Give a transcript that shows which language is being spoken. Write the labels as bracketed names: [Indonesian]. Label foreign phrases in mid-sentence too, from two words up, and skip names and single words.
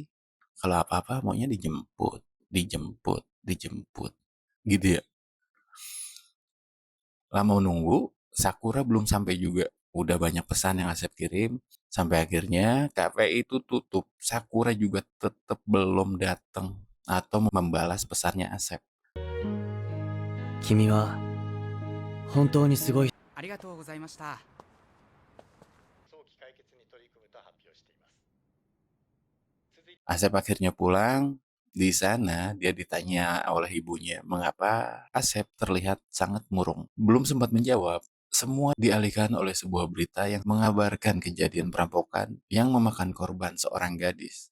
[Indonesian] Kalau apa-apa maunya dijemput, dijemput, dijemput. Gitu ya. Lama menunggu, Sakura belum sampai juga. Udah banyak pesan yang Asep kirim. Sampai akhirnya kafe itu tutup. Sakura juga tetap belum datang atau membalas pesannya Asep. [Japanese] 君は本当にすごい。ありがとうございました。 [Indonesian] Asep akhirnya pulang. Di sana dia ditanya oleh ibunya mengapa Asep terlihat sangat murung. Belum sempat menjawab, semua dialihkan oleh sebuah berita yang mengabarkan kejadian perampokan yang memakan korban seorang gadis.